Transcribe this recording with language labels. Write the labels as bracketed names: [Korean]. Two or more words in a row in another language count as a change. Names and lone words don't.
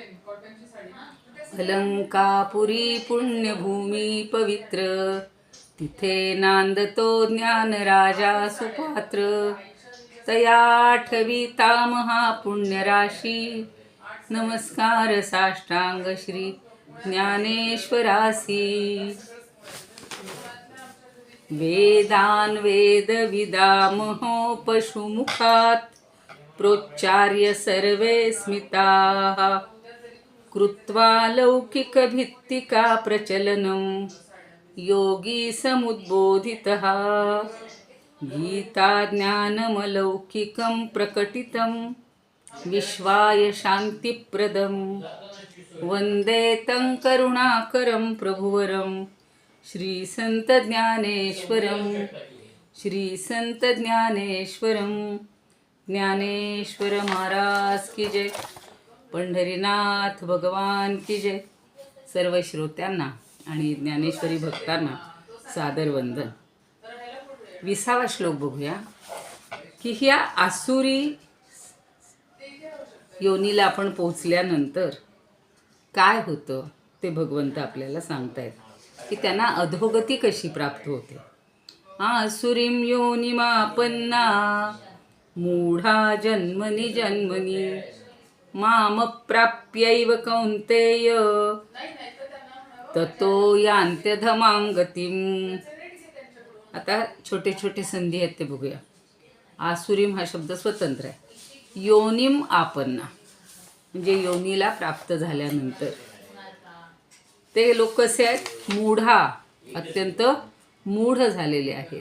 [Marathi] अलंकापुरी पुण्यभूमी पवित्र, तिथे नांदतो ज्ञान राजा सुपात्र. तया आठविता महापुण्यराशी, नमस्कार साष्टांग श्री ज्ञानेश्वरासी. [Sanskrit] वेदान वेद विदामहो पशुमुखात, प्रोच्चार्य सर्वे स्मिताः. कृत्वा लौकिक भित्तिका प्रचलनं, योगी समुद्बोधितः. गीता ज्ञानमलौकिकं प्रकटितं, विश्वाय शान्तिप्रदं. वन्दे तं करुणाकरं प्रभुवरं, श्रीसंत ज्ञानेश्वरं. श्रीसंत ज्ञानेश्वरं. [Hindi] ज्ञानेश्वर महाराज की जय. पंढरीनाथ भगवान की जय. [Marathi] सर्व श्रोत्यांना आणि ज्ञानेश्वरी भक्तांना सादर वंदन. 20वा श्लोक बघूया की ह्या आसुरी योनीला आपण पोचल्यानंतर काय होतं ते भगवंत आपल्याला सांगतायत की त्यांना अधोगती कशी प्राप्त होते. [Sanskrit] आसुरीं योनिमापन्ना, मूढा जन्मनि जन्मनि, मामप्राप्यैव कौन्तेय, ततो यान्त्यधमां गतिम्. [Marathi] आता छोटे छोटे संधी आहेत ते बघूया. आसुरीम हा शब्द स्वतंत्र आहे. योनिम आपन्ना म्हणजे योनीला प्राप्त झाल्यानंतर ते लोक कसे आहेत? मूढा, अत्यंत मूढ झालेले आहेत.